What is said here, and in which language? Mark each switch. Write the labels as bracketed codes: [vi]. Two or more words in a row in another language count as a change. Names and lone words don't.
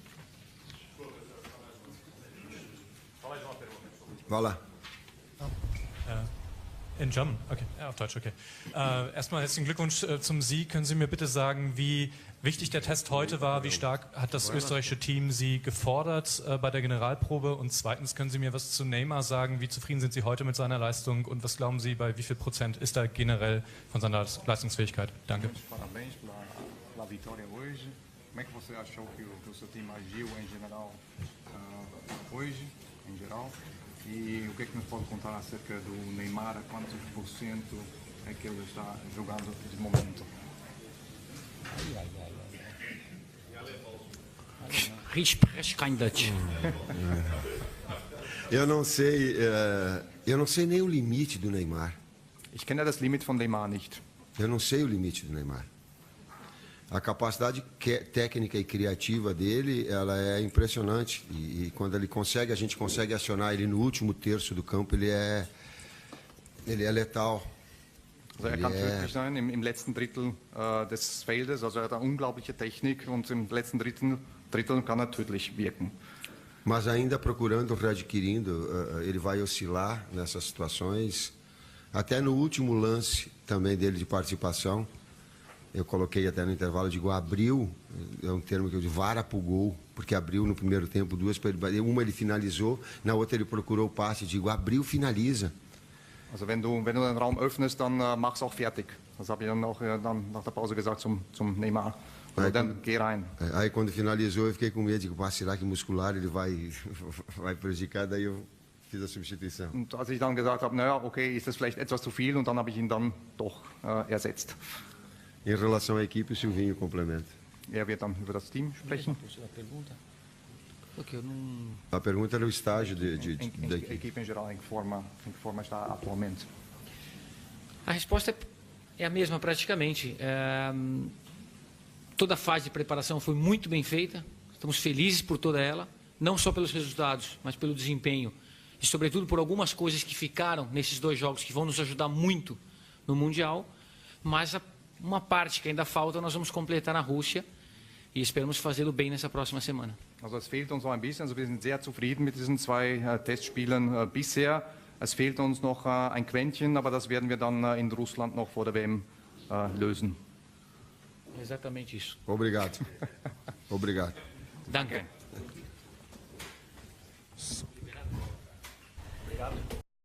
[pt] Vai lá. [en] In German? [de] Okay, ja, auf Deutsch, okay. Erstmal herzlichen Glückwunsch zum Sieg. Können Sie mir bitte sagen, wie wichtig der Test heute war? Wie stark hat das österreichische Team Sie gefordert bei der Generalprobe? Und zweitens, können Sie mir was zu Neymar sagen? Wie zufrieden sind Sie heute mit seiner Leistung? Und was glauben Sie, bei wie viel Prozent ist er generell von seiner Leistungsfähigkeit? Danke. [pt] Parabéns pela vitória hoje. Como é que você achou que o seu time agiu em geral hoje, em geral? E o que é que nos pode contar acerca do Neymar? A quantos % é que ele está jogando de momento? [de] Spreche kein Deutsch. [pt] Eu não sei nem o limite do Neymar. [de] Ich kenne das Limit von Neymar nicht. [pt] Eu não sei o limite do Neymar. A capacidade técnica e criativa dele, ela é impressionante. E quando ele consegue, a gente consegue acionar ele no último terço do campo, ele é letal. [de] Also kann wirklich sein im letzten Drittel des Feldes. Also er hat eine unglaubliche Technik und im letzten Drittel kann er tödlich wirken. [pt] Mas ainda procurando, readquirindo, ele vai oscilar nessas situações. Até no último lance também dele de participação, eu coloquei até no intervalo, digo, abriu, é um termo que eu digo, vara pro gol, porque abriu no primeiro tempo duas, uma ele finalizou, na outra ele procurou o passe, digo, abriu, finaliza. [de] Also wenn du den Raum öffnest, dann mach's auch fertig. Das habe ich dann auch nach der Pause gesagt zum Neymar. Also dann geh rein. [pt] Aí quando finalizou eu fiquei com medo, digo, será que muscular ele vai prejudicar, daí eu fiz a substituição. [de] Und als ich dann gesagt habe, naja, okay, ist das vielleicht etwas zu viel, und dann habe ich ihn dann doch ersetzt. [pt] Em relação à equipe, o Silvinho complementa. [de] Er wird dann über das Team sprechen. [pt] A pergunta era o estágio da equipe. Equipe em geral, em que forma está atualmente? A resposta é a mesma praticamente. Toda a fase de preparação foi muito bem feita. Estamos felizes por toda ela, não só pelos resultados, mas pelo desempenho e, sobretudo, por algumas coisas que ficaram nesses dois jogos que vão nos ajudar muito no Mundial. Mas uma parte que ainda falta nós vamos completar na Rússia e esperamos fazê-lo bem nessa próxima semana. [de] Also es fehlt uns noch ein bisschen. Also wir sind sehr zufrieden mit diesen zwei Testspielen bisher. Es fehlt uns noch ein Quäntchen, aber das werden wir dann in Russland noch vor der WM lösen. [pt] Exatamente isso. Obrigado. Obrigado. [de] Danke. [pt] Obrigado.